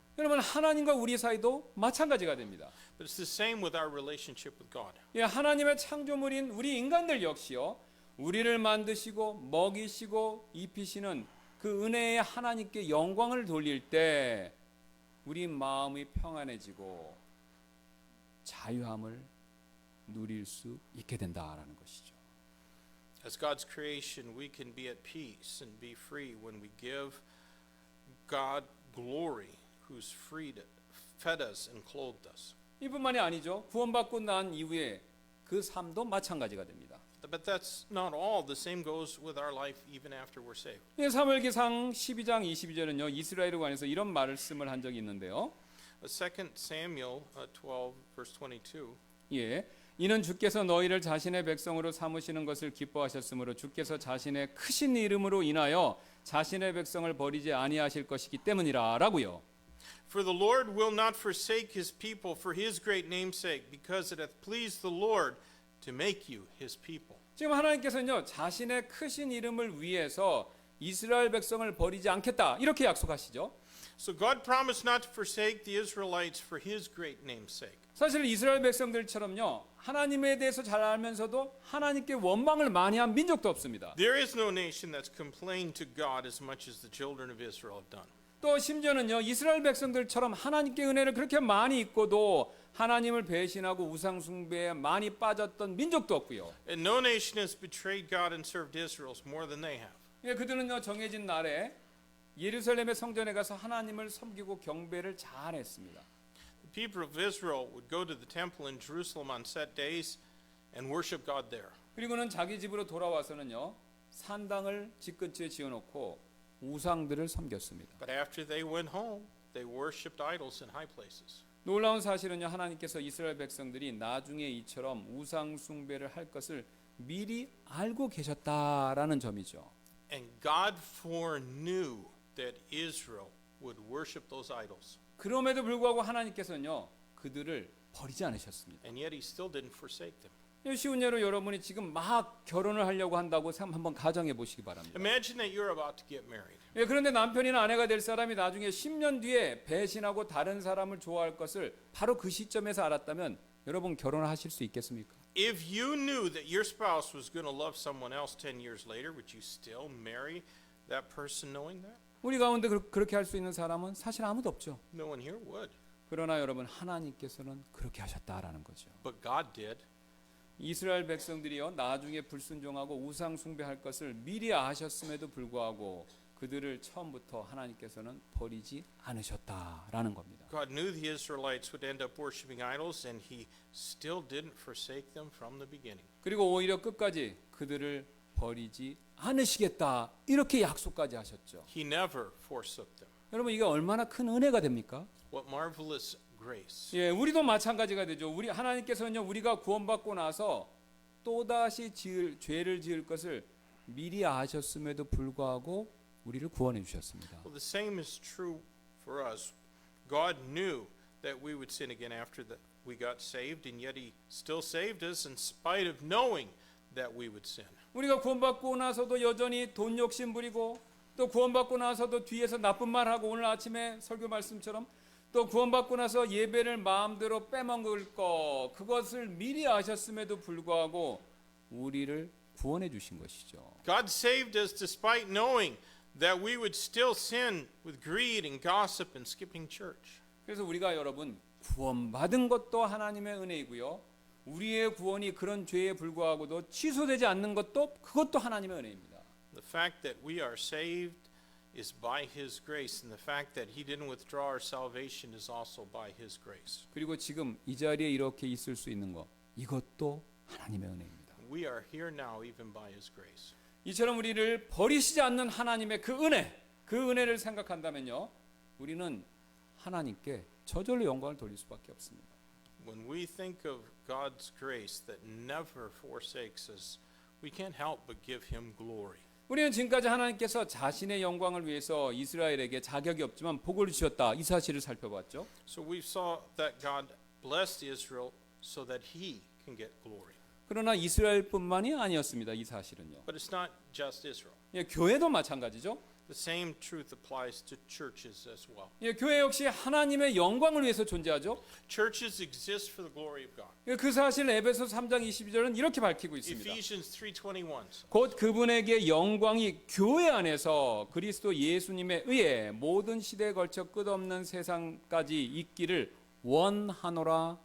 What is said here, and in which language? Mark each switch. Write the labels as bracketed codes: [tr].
[ko] 여러분, 하나님과 우리 사이도 마찬가지가 됩니다. [en] But it's the same with our relationship with God. [ko] 예, 하나님의 창조물인 우리 인간들 역시요, 우리를 만드시고 먹이시고 입히시는 그 은혜의 하나님께 영광을 돌릴 때 우리 마음이 평안해지고 자유함을 누릴 수 있게 된다라는 것이죠. [en] As God's creation, we can be at peace and be free when we give God glory, who's fed us and clothed us. [ko] 이뿐만이 아니죠. 구원받고 난 이후에 그 삶도 마찬가지가 됩니다. [en] But that's not all. The same goes with our life even after we're saved. [ko] 사무엘기상 12장 22절은요. 이스라엘에 관해서 이런 말씀을 한 적이 있는데요. [en] 2 Samuel 12 verse 22. [ko] 예. 이는 주께서 너희를 자신의 백성으로 삼으시는 것을 기뻐하셨으므로 주께서 자신의 크신 이름으로 인하여 자신의 백성을 버리지 아니하실 것이기 때문이라라고요. [en] For the Lord will not forsake his people for his great name's sake, because it hath pleased the Lord to make you his people. [ko] 지금 하나님께서는요, 자신의 크신 이름을 위해서 이스라엘 백성을 버리지 않겠다 이렇게 약속하시죠. [en] So God promised not to forsake the Israelites for his great name's sake. [ko] 사실 이스라엘 백성들처럼요, 하나님에 대해서 잘 알면서도 하나님께 원망을 많이 한 민족도 없습니다. [en] There is no nation that's complained to God as much as the children of Israel have done. [ko] 또 심지어는요, 이스라엘 백성들처럼 하나님께 은혜를 그렇게 많이 입고도 하나님을 배신하고 우상 숭배에 많이 빠졌던 민족도 없고요. [en] And no nation has betrayed God and served Israel more than they have. [ko] 예, 그들은요, 정해진 날에 예루살렘의 성전에 가서 하나님을 섬기고 경배를 잘 했습니다. [en] The people of Israel would go to the temple in Jerusalem on set days and worship God there. [ko] 그리고는 자기 집으로 돌아와서는요, 산당을 집 근처에 지어놓고 우상들을 섬겼습니다. [en] But after they went home, they worshipped idols in high places. [ko] 놀라운 사실은요, 하나님께서 이스라엘 백성들이 나중에 이처럼 우상 숭배를 할 것을 미리 알고 계셨다라는 점이죠. [en] And God foreknew that Israel would worship those idols. [ko] 그럼에도 불구하고 하나님께서는요, 그들을 버리지 않으셨습니다. [en] And yet he still didn't forsake them. [ko] 쉬운 예로 여러분이 지금 막 결혼을 하려고 한다고 한번 가정해 보시기 바랍니다. [en] Imagine that you're about to get married. [ko] 예, 그런데 남편이나 아내가 될 사람이 나중에 10년 뒤에 배신하고 다른 사람을 좋아할 것을 바로 그 시점에서 알았다면 여러분 결혼하실 수 있겠습니까? [en] If you knew that your spouse was going to love someone else 10 years later, would you still marry that person knowing that? [ko] 우리 가운데 그렇게 할 수 있는 사람은 사실 아무도 없죠. [en] No one here would. [ko] 그러나 여러분, 하나님께서는 그렇게 하셨다라는 거죠. [en] But God did. [ko] 이스라엘 백성들이요, 나중에 불순종하고 우상 숭배할 것을 미리 아셨음에도 불구하고 그들을 처음부터 하나님께서는 버리지 않으셨다라는 겁니다. [en] God knew the Israelites would end up worshiping idols, and he still didn't forsake them from the beginning. [ko] 그리고 오히려 끝까지 그들을 버리지 않으시겠다 이렇게 약속까지 하셨죠. [en] He never forsook them. [ko] 여러분, 이게 얼마나 큰 은혜가 됩니까? [en] What marvelous grace. [ko] 예, 우리도 마찬가지가 되죠. 우리 하나님께서는요, 우리가 구원받고 나서 또다시 죄를 지을 것을 미리 아셨음에도 불구하고 우리를 구원해 주셨습니다. [en] Well, the same is true for us. God knew that we would sin again after that we got saved, and yet he still saved us in spite of knowing that we would sin. [ko] 우리가 구원받고 나서도 여전히 돈 욕심 부리고, 또 구원받고 나서도 뒤에서 나쁜 말하고, 오늘 아침에 설교 말씀처럼 또 구원받고 나서 예배를 마음대로 빼먹을 것, 그것을 미리 아셨음에도 불구하고 우리를 구원해 주신 것이죠. [en] God saved us despite knowing that we would still sin with greed and gossip and skipping church. [ko] 그래서 우리가 여러분 구원받은 것도 하나님의 은혜이고요, 우리의 구원이 그런 죄에 불구하고도 취소되지 않는 것도 그것도 하나님의 은혜입니다. [en] The fact that we are saved is by his grace, and the fact that he didn't withdraw our salvation is also by his grace. [ko] 그리고 지금 이 자리에 이렇게 있을 수 있는 것, 이것도 하나님의 은혜입니다. [en] We are here now even by his grace. [ko] 이처럼 우리를 버리시지 않는 하나님의 그 은혜, 그 은혜를 생각한다면요, 우리는 하나님께 저절로 영광을 돌릴 수밖에 없습니다. [en] When we think of God's grace that never forsakes us, we can't help but give him glory. [ko] 우리는 지금까지 하나님께서 자신의 영광을 위해서 이스라엘에게 자격이 없지만 복을 주셨다. 이 사실을 살펴봤죠. [en] So we saw that God blessed Israel so that he can get glory. [ko] 그러나 이스라엘뿐만이 아니었습니다. 이 사실은요. [en] But it's not just Israel. [ko] 예, 교회도 마찬가지죠. [en] The same truth applies to churches as well. [ko] 예, 교회 역시 하나님의 영광을 위해서 존재하죠. [en] Churches exist for the glory of God. [ko] 예, 그 사실 에베소 3장 22절은 이렇게 밝히고 있습니다. [en] Ephesians 3:21. [ko] 곧 그분에게 영광이 교회 안에서 그리스도 예수님에 의해 모든 시대에 걸쳐 끝없는 세상까지 있기를 원하노라.